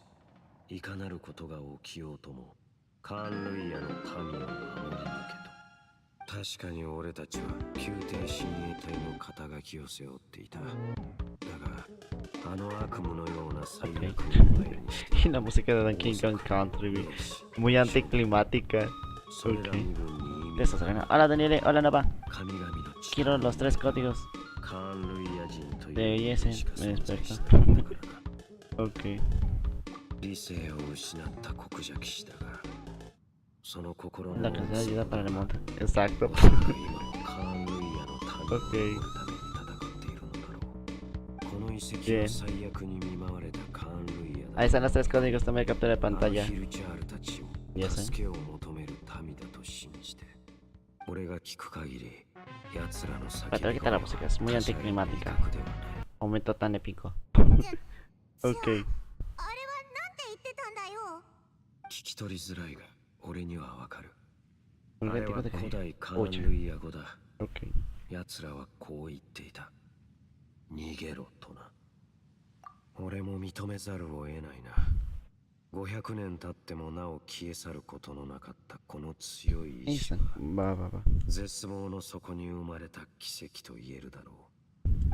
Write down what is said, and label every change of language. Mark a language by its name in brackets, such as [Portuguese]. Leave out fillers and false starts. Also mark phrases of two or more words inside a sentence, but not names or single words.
[Japanese] いかなることが起きようともカーン・ルイヤの民を守り抜けと。確かに俺たちは宮廷親衛隊の肩書きを背負っていた。だがあの悪夢のような最悪を前にして [Spanish] Y la música de King Kong Country muy anticlimática. Okay. Eso será. Hola Daniele, hola Nova. Quiero los 3 códigos de IS. Me despertó. Ok. [Japanese] 理性を失った黒邪騎士だが、その心の [Spanish] La canción ayuda para el remonte. Exacto. Ok. Bien. Ahí están los 3 códigos, tomé captura de pantalla. Y eso. Para tengo que quitar la música, es muy anticlimática. Momento tan épico. Ok. [Japanese] 聞き取りづらいが俺にはわかる。あれは古代カーン・ルイヤ語だ。奴らはこう言っていた。逃げろとな。俺も認めざるを得ないな。500年経ってもなお消え去ることのなかったこの強い意志は絶望の底に生まれた奇跡と言えるだろう。